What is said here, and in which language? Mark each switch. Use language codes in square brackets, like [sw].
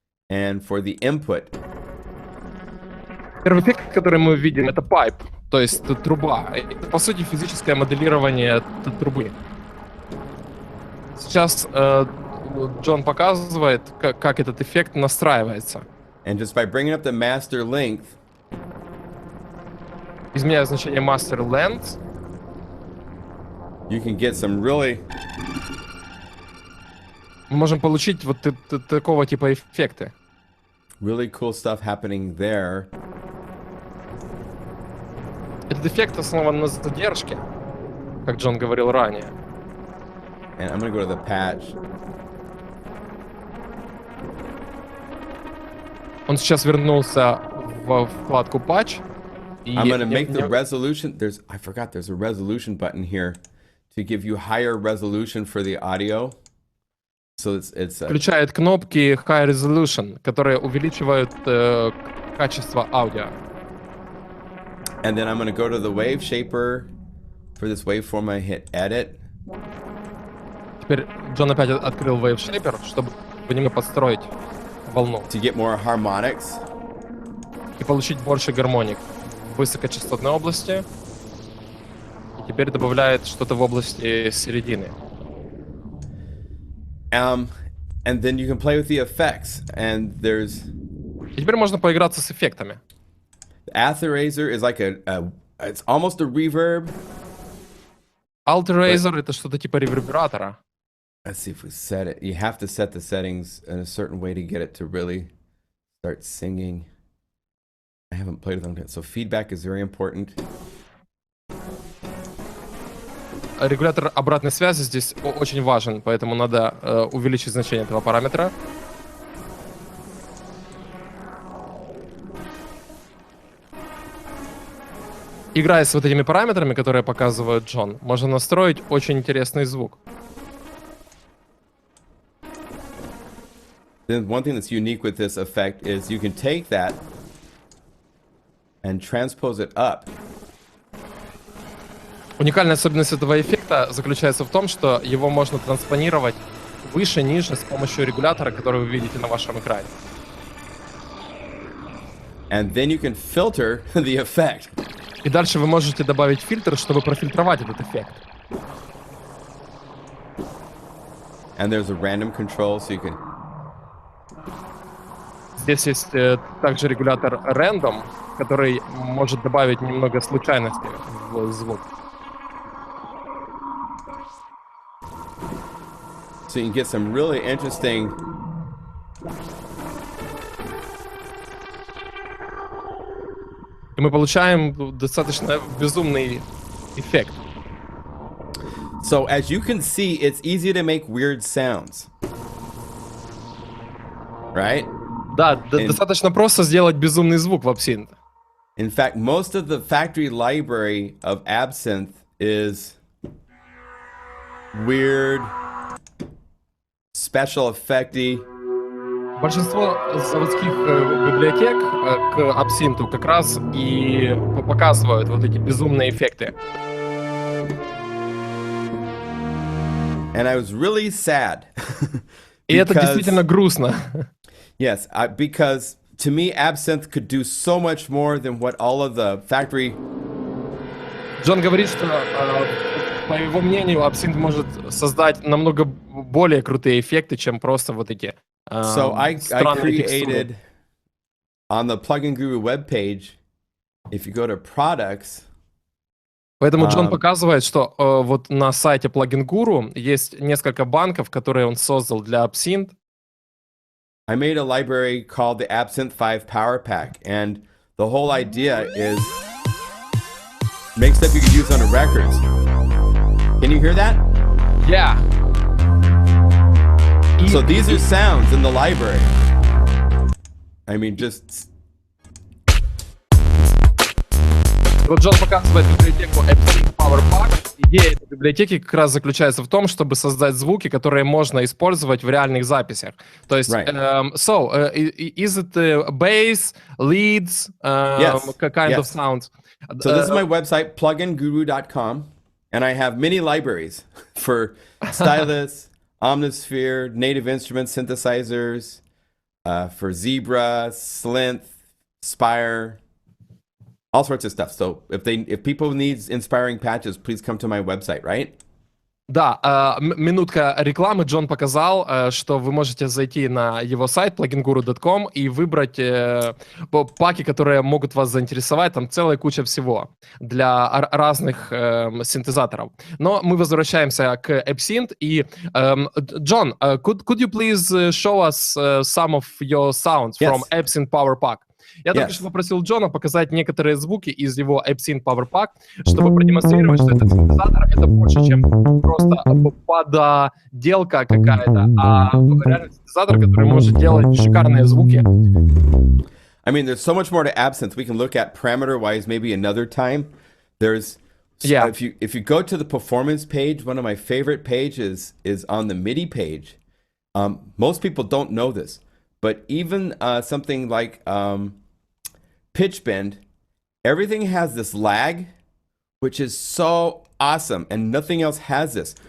[en] And for the input. [ru] Первый эффект, который мы видим, это pipe. То есть труба. Это, по сути, физическое моделирование трубы. Сейчас Джон показывает, как этот эффект настраивается. [en] And just by bringing up the master length, [ru] изменяя значение master length, [en] you can get some really... [ru] мы можем получить вот такого типа эффекты. [en] Really cool stuff happening there. [ru] Этот эффект основан на задержке, как Джон говорил ранее. [en] And I'm gonna go to the patch. [ru] Он сейчас вернулся в вкладку Patch. [en] I'm gonna make the resolution. I forgot there's a resolution button here to give you higher resolution for the audio. So it's [ru] включает кнопки High Resolution, которые увеличивают качество аудио. [en] And then I'm going to go to the wave shaper. For this waveform, I hit edit. [ru] Теперь Джон опять открыл Wave Shaper, чтобы немного подстроить волну. [en] To get more harmonics. [ru] И получить больше гармоник в высокочастотной области. И теперь добавляет что-то в области середины. [en] And then you can play with the effects. And there's... [ru] И теперь можно поиграться с эффектами. [en] Atherazer is like it's almost a reverb. [ru] Alterazer это что-то типа ревербератора. [en] Let's see if we set it. You have to set the settings in a certain way to get it to really start singing. I haven't played with them yet, so feedback is very important. [ru] Регулятор обратной связи здесь очень важен, поэтому надо увеличить значение этого параметра. Играя с вот этими параметрами, которые показывает Джон, можно настроить очень интересный звук. [en] then one thing that's unique with this effect is you can take that and transpose it up. [ru] Уникальная особенность этого эффекта заключается в том, что его можно транспонировать выше, ниже с помощью регулятора, который вы видите на вашем экране. [en] And then you can filter the effect. [ru] И дальше вы можете добавить фильтр, чтобы профильтровать этот эффект. [en] And there's a random control, so you can... [ru] Здесь есть также регулятор Random, который может добавить немного случайности в звук. [en] So you can get some really interesting... [ru] И мы получаем достаточно безумный эффект. [en] So as you can see, it's easy to make weird sounds. Right? [ru] Да, достаточно просто сделать безумный звук в Absynth. [en] In fact, most of the factory library of Absynth is weird, special effecty. [ru] Большинство заводских библиотек к Absynth как раз и показывают вот эти безумные эффекты. [en] And I was really sad. [ru] И это действительно грустно. [en] Yes, because to me, Absynth could do so much more than what all of the factory... [ru] Джон говорит, что, по его мнению, Absynth может создать намного более крутые эффекты, чем просто вот эти [en] So I [ru] странные [en] created, [ru] текстуры. [en] on the Plugin Guru webpage, if you go to products... [ru] Поэтому Джон показывает, что вот на сайте Plugin Guru есть несколько банков, которые он создал для Absynth. [en] I made a library called the Absynth 5 Power Pack, and the whole idea is make stuff you can use on the records. Can you hear that? Yeah. So these are sounds in the library. I mean, just... [ru] Вот Джон показывает библиотеку Absynth Power Pack. Идея этой библиотеки как раз заключается в том, чтобы создать звуки, которые можно использовать в реальных записях. То есть, [en] Right. Is it bass, leads, Yes. kind of Yes. sounds? So this is my website, pluginguru.com, and I have many libraries for stylus, Omnisphere, native instruments, synthesizers, for Zebra, Slinth, Spire, all sorts of stuff. So if people need inspiring patches, please come to my website, right? [ru] Да, минутка рекламы. Джон показал, что вы можете зайти на его сайт pluginguru.com и выбрать паки, которые могут вас заинтересовать. Там целая куча всего для разных синтезаторов. Но мы возвращаемся к Absynth. И, [en] Джон, could you please show us some of your sounds from Absynth Power Pack? [ru] Я только что попросил Джона показать некоторые звуки из его Absynth Power Pack, чтобы продемонстрировать, что этот синтезатор — это больше, чем просто подделка какая-то, а реальный синтезатор, который может делать шикарные звуки. [en] I mean, there's so much more to Absynth. We can look at parameter-wise maybe another time. There's... Yeah. If you go to the performance page, one of my favorite pages is on the MIDI page. Most people don't know this, but even something like pitch bend, everything has this lag, which is so awesome, and nothing else has this.